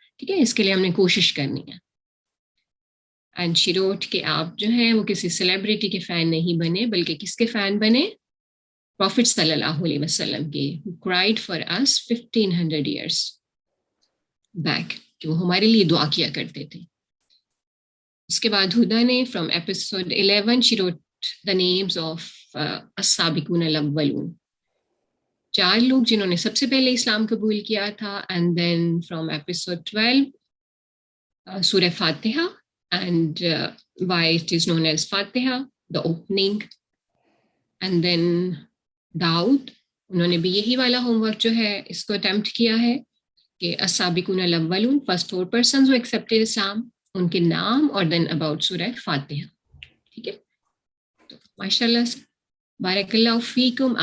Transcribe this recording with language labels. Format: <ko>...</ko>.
<ur>ٹھیک ہے, اس کے لیے ہم نے کوشش کرنی ہے.</ur> <en>and she wrote</en> <ur>کہ آپ جو ہیں وہ کسی سیلیبریٹی کے فین نہیں بنے, بلکہ کس کے فین بنے؟ پروفٹ صلی اللہ علیہ وسلم کے,</ur> <en>who cried for us 1500 years back,</en> <ur>کہ وہ ہمارے لیے دعا کیا کرتے تھے. اس کے بعد ہدا نے</ur> <en>from episode 11 she wrote the names of as-sabiqun al-awwalun,</en> <ur>4 لوگ جنہوں نے سب سے پہلے اسلام قبول کیا تھا.</ur> <en>And then from episode 12 سورہ فاتحہ, and why it is known as Fatiha, the opening. And then Daud,</en> <ur>انہوں نے بھی یہی والا ہوم ورک جو ہے اس کو اٹیمپٹ کیا ہے کہ as-sabiqun al-awwalun,</ur> <en>first 4 persons who accepted Islam,</en> <ur>ان کے نام, اور</ur> <en>then about</en> <ur>سورہ فاتحہ. ٹھیک ہے, ماشاء اللہ سے بارک اللہ فیکم.</ur>